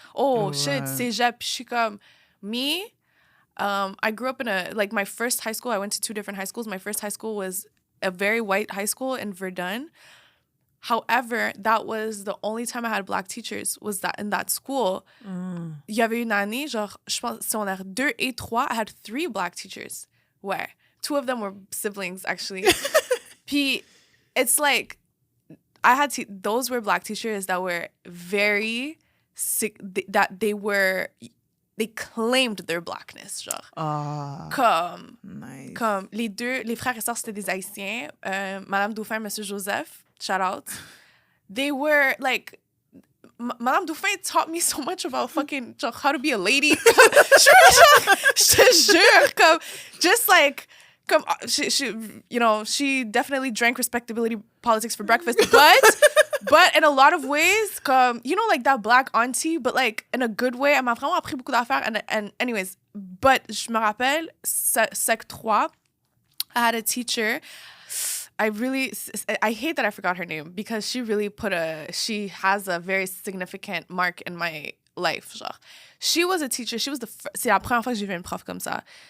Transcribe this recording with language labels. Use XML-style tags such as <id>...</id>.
<en>Oh shit, cégep.</en> <fr>Je suis comme,</fr> <en>me, I grew up in my first high school, I went to 2 different high schools. My first high school was a very white high school in Verdun. However, that was the only time I had Black teachers, was that in that school.</en> <fr>Il y avait une année, genre, je pense, secondaire 2 et 3,</fr> <en>I had 3 Black teachers.</en> <fr>Ouais.</fr> <en>2 of them were siblings, actually. Puis, it's like, I had those were Black teachers that were very sick, that they claimed their Blackness, genre.</en> <fr>Comme,</fr> <en>nice.</en> <fr>Comme les frères et sœurs, c'était des Haïtiens. Madame Dauphin, Monsieur Joseph,</fr> <en>shout out. They were like, Madame Dauphin taught me so much about fucking genre, how to be a lady.</en> <fr>Je te jure, comme,</fr> <en>just like, come, she definitely drank respectability politics for breakfast, but in a lot of ways, come, like that Black auntie, but like in a good way.</en> <fr>Elle m'a vraiment appris beaucoup d'affaires.</fr> <en>And anyways, But</en> <fr>je me rappelle,</fr> <en>Sec 3, I had a teacher. I hate that I forgot her name because she really she has a very significant mark in my life. Genre. She was a teacher.</en> <fr>C'est la première fois que j'ai vu une prof comme ça.</fr>